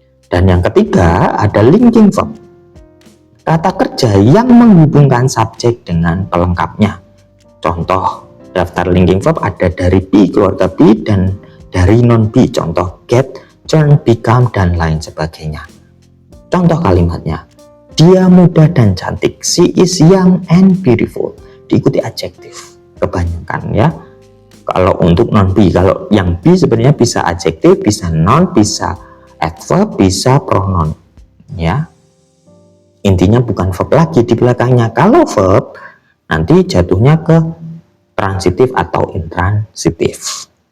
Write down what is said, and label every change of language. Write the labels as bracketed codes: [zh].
[id] Dan yang ketiga, ada linking verb. Kata kerja yang menghubungkan subjek dengan pelengkapnya. Contoh, daftar linking verb ada dari be, keluarga be, dan dari non be. Contoh, get, turn, become, dan lain sebagainya. Contoh kalimatnya, dia muda dan cantik. [en] She is young and beautiful. [id] Diikuti adjektif kebanyakan ya. Kalau untuk non be, kalau yang be sebenarnya bisa adjektif, bisa noun, bisa adverb, bisa pronoun ya. Intinya bukan verb lagi di belakangnya. Kalau verb nanti jatuhnya ke transitif atau intransitif.